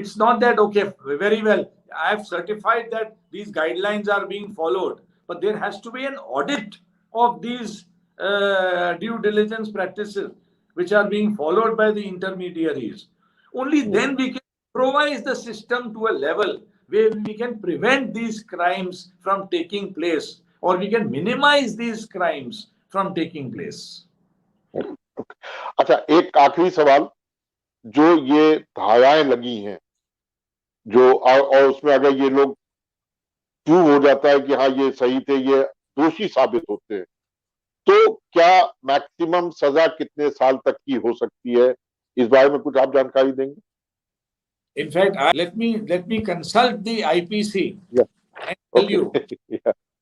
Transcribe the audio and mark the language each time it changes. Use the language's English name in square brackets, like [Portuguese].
[English] It's not that, okay, very well, I have certified that these guidelines are being followed, but there has to be an audit of these due diligence practices which are being followed by the intermediaries. Only then we can improvise the system to a level where we can prevent these crimes from taking place, or we can minimize these crimes from taking place. [Hindi] अच्छा, एक आखिरी सवाल, जो ये धाराएं लगी हैं, जो और उसमें अगर ये लोग प्रूव हो जाता है कि हाँ ये सही थे, ये दोषी साबित होते हैं, तो क्या मैक्सिमम सजा कितने साल तक की हो सकती है? इस बारे में कुछ आप जानकारी देंगे? [English] In fact, let me consult the IPC and tell you. Yeah.